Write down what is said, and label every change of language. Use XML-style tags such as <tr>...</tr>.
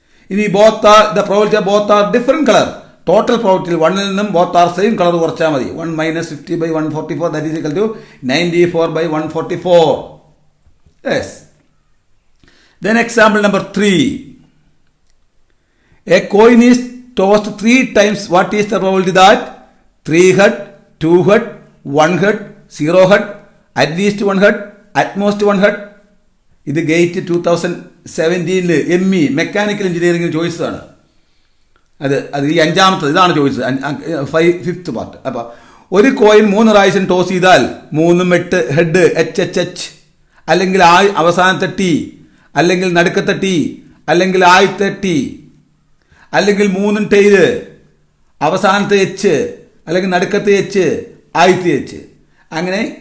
<en>ഇനി the probability of both are different colour.</en> <ml>Total പ്രോബിലിറ്റിയിൽ 1ൽ നിന്നും ബോത്ത് ആർ സെയിം കളർ കുറച്ചാൽ മതി.</ml> <en>1 - 50/144 that is equal to 94/144. Yes. Then example number 3. A coin is tossed 3 times. What is the probability that 3 head, 2 head, 1 head, 0 head, at least 1 head, at most 1 head?</en> <ml>ഇത് gate 2017 ME mechanical എഞ്ചിനീയറിംഗിൽ ചോദിച്ചതാണ്. അത് ഈ അഞ്ചാമത്തത് ഇതാണ് ചോദിച്ചത്, 5th part. അപ്പോൾ ഒരു കോയിൻ 3 പ്രാവശ്യം ടോസ് ചെയ്താൽ 3 8 ഹെഡ് HHH, അല്ലെങ്കിൽ അവസാനത്തെ T, അല്ലെങ്കിൽ നടുക്കത്തെ T, അല്ലെങ്കിൽ ആദ്യത്തെ T, അല്ലെങ്കിൽ 3 ടൈല്, അവസാനത്തെ H, അല്ലെങ്കിൽ നടുക്കത്തെ H, ആദ്യത്തെ H, അങ്ങനെ.</ml>